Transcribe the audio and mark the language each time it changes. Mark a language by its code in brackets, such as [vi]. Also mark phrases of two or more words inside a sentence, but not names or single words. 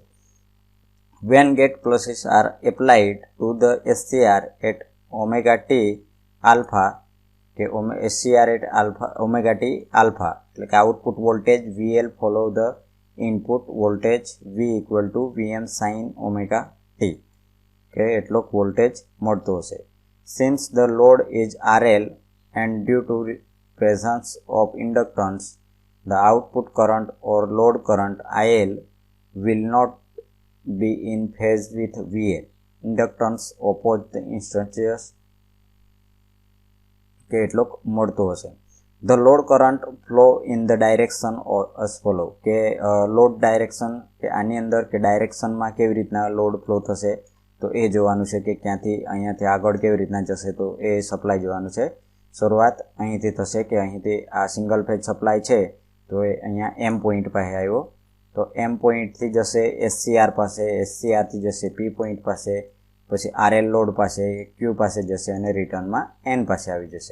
[en] When gate pulses are applied to the SCR at omega t alpha, કે SCR at alpha omega t alpha, [gu] એટલે કે [en] output voltage VL follow the input voltage V equal to VM sine omega t, [gu] કે એટલો વોલ્ટેજ મળતો હશે. [en] Since the load is RL and due to presence of inductance, the output current or load current IL will not be in phase with VL. Inductance oppose the instantaneous, [gu] કે એટલો મળતો હશે. [en] The load current flow in the direction as follow, [gu] કે [en] load direction [gu] કે આની અંદર કે ડાયરેક્શનમાં કેવી રીતના [en] load flow [gu] થશે તો એ જોવાનું છે, કે ક્યાંથી અહીંયાથી આગળ કેવી રીતના જશે તો એ સપ્લાય જોવાનું છે. શરૂઆત અહીંથી થશે કે અહીંથી આ [en] single phase supply [gu] છે તો એ અહીંયા M પોઈન્ટ પાસે આવ્યો, તો M પોઈન્ટથી જશે SCR પાસે, SCRથી જશે P પોઈન્ટ પાસે, પછી RL લોડ પાસે, Q પાસે જશે અને રિટર્નમાં N પાસે આવી જશે.